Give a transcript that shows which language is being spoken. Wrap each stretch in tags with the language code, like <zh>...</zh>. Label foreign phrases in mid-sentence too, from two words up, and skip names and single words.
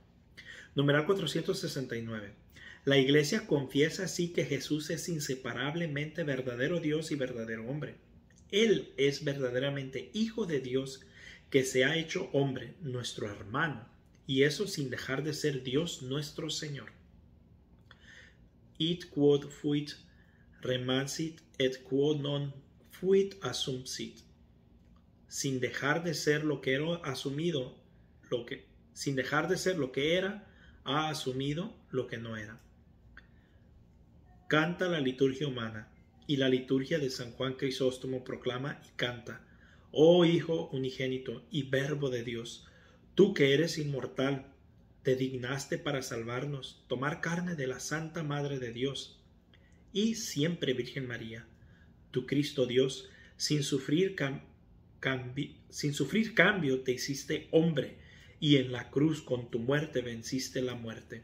<es>Numeral 469. La iglesia confiesa así que Jesús es inseparablemente verdadero Dios y verdadero hombre. Él es verdaderamente Hijo de Dios que se ha hecho hombre, nuestro hermano, y eso sin dejar de ser Dios nuestro Señor.</es> <la>Id quod fuit remansit et quod non fuit assumpsit.</la> <es>Sin dejar de ser lo que era asumido, sin dejar de ser lo que era, ha asumido lo que no era. Canta la liturgia humana, y la liturgia de San Juan Crisóstomo proclama y canta: oh Hijo unigénito y Verbo de Dios, tú que eres inmortal, te dignaste para salvarnos, tomar carne de la Santa Madre de Dios y siempre Virgen María, tu Cristo Dios, sin sufrir cambio te hiciste hombre, y en la cruz con tu muerte venciste la muerte.</es>